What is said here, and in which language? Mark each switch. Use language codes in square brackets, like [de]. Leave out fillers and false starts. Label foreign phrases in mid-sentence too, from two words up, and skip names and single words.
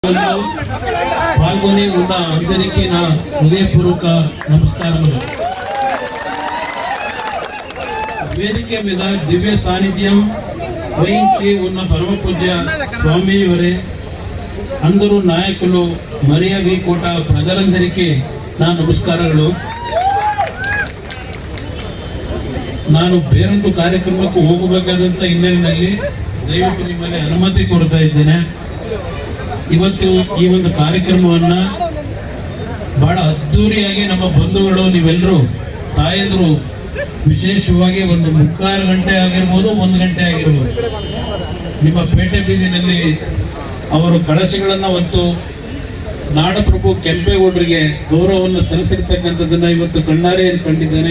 [te] పాల్గొని ఉన్న అందరికీ నా హృదయపూర్వక నమస్కారములు. వేదిక మీద దివ్య సాన్నిధ్యం వహించి ఉన్న పరమ పూజ్య స్వామివారే, అందరూ నాయకులు, మరియా వి కోట ಪ್ರಜರಂದರಿಕೆ నా ನಮಸ್ಕಾರಗಳು. [kn] ನಾನು ಬೇರೊಂದು ಕಾರ್ಯಕ್ರಮಕ್ಕೆ ಹೋಗಬೇಕಾದಂತ ಹಿನ್ನೆಲೆಯಲ್ಲಿ ದಯವಿಟ್ಟು ನಿಮ್ಮಲ್ಲಿ ಅನುಮತಿ ಕೊಡ್ತಾ ಇದ್ದೇನೆ. ಇವತ್ತು ಈ ಒಂದು ಕಾರ್ಯಕ್ರಮವನ್ನ ಬಹಳ ಅದ್ದೂರಿಯಾಗಿ ನಮ್ಮ ಬಂಧುಗಳು, ನೀವೆಲ್ಲರೂ ತಾಯಂದ್ರು ವಿಶೇಷವಾಗಿ ಒಂದು 3/4 ಗಂಟೆ ಆಗಿರ್ಬೋದು, 1 ಗಂಟೆ ಆಗಿರ್ಬೋದು, ನಿಮ್ಮ ಪೇಟೆ ಬೀದಿನಲ್ಲಿ ಅವರು ಕಳಶಗಳನ್ನು ಹೊತ್ತು ನಾಡಪ್ರಭು ಕೆಂಪೇಗೌಡರಿಗೆ ಗೌರವವನ್ನು ಸಲ್ಲಿಸಿರ್ತಕ್ಕಂಥದ್ದನ್ನ ಇವತ್ತು ಕಣ್ಣಾರೆ ಕಂಡಿದ್ದೇನೆ.